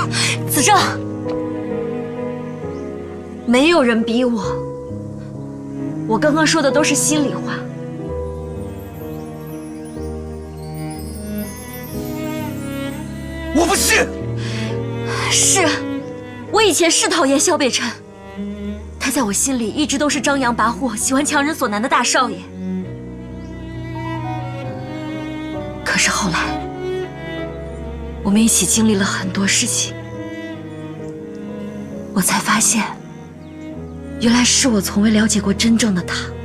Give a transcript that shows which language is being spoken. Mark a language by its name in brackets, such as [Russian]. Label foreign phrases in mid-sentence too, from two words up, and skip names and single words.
[Chinese] 子正，沒有人逼我，我剛剛說的都是心裡話。我不信。是，我以前是討厭蕭北辰，他在我心裡一直都是張揚跋扈、喜歡強人所難的大少爺。可是後來，我們一起經歷了很多事情，我才發現，原來是我從未了解過真正的他。